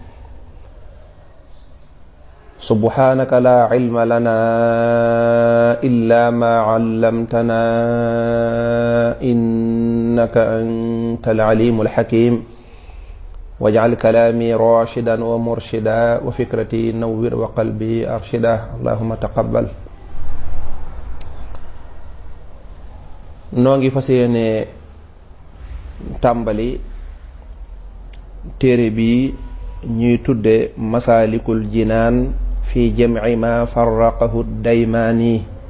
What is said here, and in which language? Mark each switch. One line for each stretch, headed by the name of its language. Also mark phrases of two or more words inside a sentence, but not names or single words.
Arabic: سبحانك لا علم لنا إلا ما علمتنا إنك أنت العليم الحكيم واجعل كلامي راشدا ومرشدا وفكرتي نور وقلبي أرشدا اللهم تقبل.
Wolof: noo ngi fas yéene tàmbali téere bi ñuy tudde Masaalikul Jinaan fi jam'i ma farraqahu Daymaani.